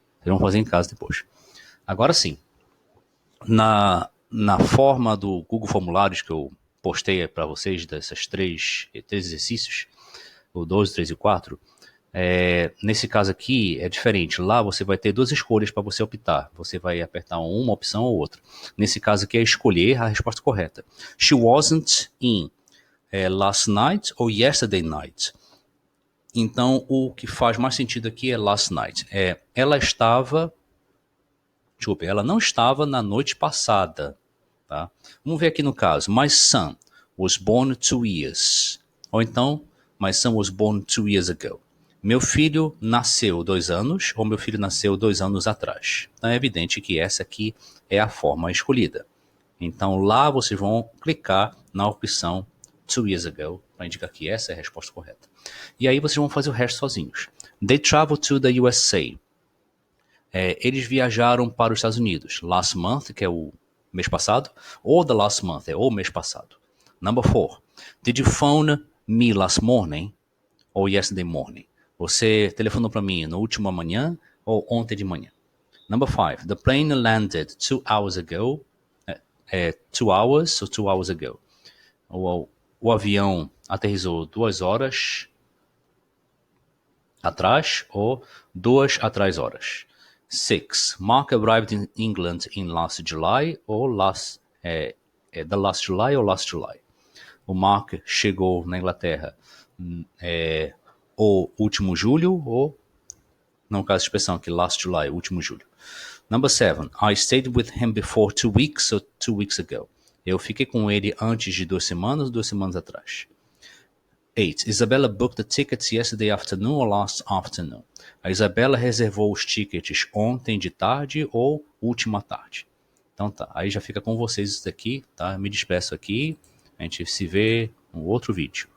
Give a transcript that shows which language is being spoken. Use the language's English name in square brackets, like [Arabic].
[Portuguese] Vocês vão fazer em casa depois. Agora sim, na forma do Google Formulários que eu postei para vocês, dessas três exercícios, o 12, 3 e 4, nesse caso aqui é diferente. Lá você vai ter duas escolhas para você optar. Você vai apertar uma opção ou outra. Nesse caso aqui é escolher a resposta correta. [English] She wasn't in last night ou yesterday night. [Portuguese] Então, o que faz mais sentido aqui é last night. Ela estava... Desculpe, ela não estava na noite passada. Tá? Vamos ver aqui no caso. [English] My son was born 2 years. [Portuguese] Ou então, [English] my son was born 2 years ago. [Portuguese] Meu filho nasceu 2 anos, ou meu filho nasceu 2 anos atrás. Então é evidente que essa aqui é a forma escolhida. Então lá vocês vão clicar na opção 2 years ago, para indicar que essa é a resposta correta. E aí vocês vão fazer o resto sozinhos. [English] They traveled to the USA. [Portuguese] Eles viajaram para os Estados Unidos. [English] Last month, [Portuguese] que é o mês passado, ou the last month, é o mês passado. [English] Number 4. Did you phone me last morning ou yesterday morning? [Portuguese] Você telefonou para mim no último manhã ou ontem de manhã? [English] Number 5. The plane landed 2 hours ago. 2 hours ou 2 hours ago. [Portuguese] O avião aterrissou 2 horas atrás ou 2 atrás horas. 6. [English] Mark arrived in England in last July ou the last July ou last July. [Portuguese] O Mark chegou na Inglaterra o último julho ou, no caso de expressão aqui, last July, último julho. [English] Number 7. I stayed with him before 2 weeks or 2 weeks ago. [Portuguese] Eu fiquei com ele antes de 2 semanas ou 2 semanas atrás. 8. [English] Isabella booked the tickets yesterday afternoon or last afternoon. [Portuguese] A Isabela reservou os tickets ontem de tarde ou última tarde. Então tá, aí já fica com vocês isso daqui, tá? Me despeço aqui, a gente se vê no outro vídeo.